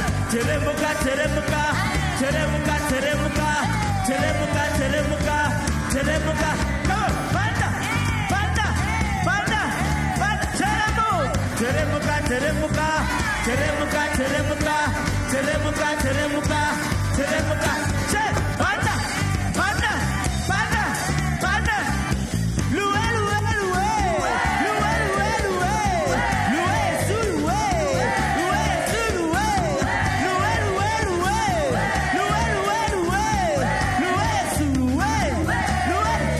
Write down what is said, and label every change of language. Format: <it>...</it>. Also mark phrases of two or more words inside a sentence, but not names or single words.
<sw>Teremuka, teremuka, teremuka, teremuka, teremuka, teremuka, teremuka.</sw> <en>Come on,</en> <sw>panda, panda, panda, panda, teremuka, teremuka, teremuka, teremuka, teremuka, teremuka, teremuka, che, panda, panda, panda, panda. Luwe, luwe, luwe, luwe, luwe, luwe, luwe, su luwe, luwe, su luwe, luwe, luwe, luwe, luwe, luwe, luwe, luwe, su luwe, luwe.</sw>